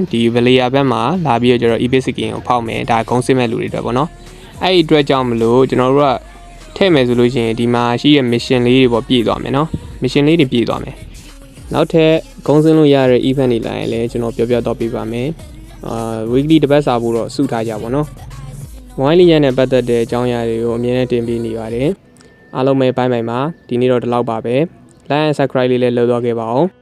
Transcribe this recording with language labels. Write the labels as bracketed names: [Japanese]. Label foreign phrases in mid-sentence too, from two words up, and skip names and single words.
[Burmese] ဒီ Valia ဘက်မှာလာပြီးတော့ကျွန်တော် EVS စကင်ကိုဖောက်မယ်ဒါဂုံးစစ်မဲ့လူတွေအတွက်ပေါ့နော်အဲ့ဒီအတွက်ကြောင့်မလို့ကျွန်တော်တို့ကထည့်မယ်ဆိုလို့ရှိရင်ဒီမှာရှိတဲ့ mission လေးတွေပေါ့ပြည့်သွားမယ်နော် mission လေးတွေပြည့်သွားမယ်နောက်ထပ်ဂုံးစင်းလို့ရတဲ့ event တွေလာရင်လည်းကျွန်တော်ပြောတော့ပြပါမယ်weekly တစ်ပတ်စာဖို့တော့စုထားကြပါတော့။ wine လေးရနဲ့ပတ်သက်တဲ့အကြောင်းအရာတွေကိုအမြဲတမ်းတင်ပေးနေပါတယ်။အားလုံးပဲဘိုင်းဘိုင်မှာဒီနေ့တော့ဒီလောက်ပါပဲ။ [English] like and subscribe [Burmese] လေးလည်းလုပ်သွားခဲ့ပါအောင်။